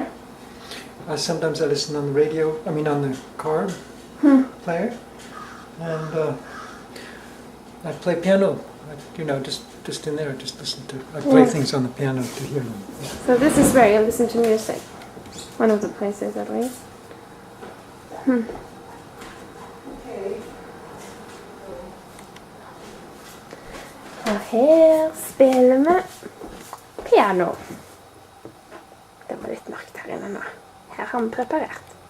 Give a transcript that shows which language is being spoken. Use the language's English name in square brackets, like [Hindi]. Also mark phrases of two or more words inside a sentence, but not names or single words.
[English] Sometimes I listen on the radio, on the car player. And I play piano, just in there, just listen to... I play things on the piano to hear them. So this is where you listen to music. One of the places at least. [Norwegian] Og her spiller vi piano. Det var litt mørkt her inne nå. Her har vi preparert.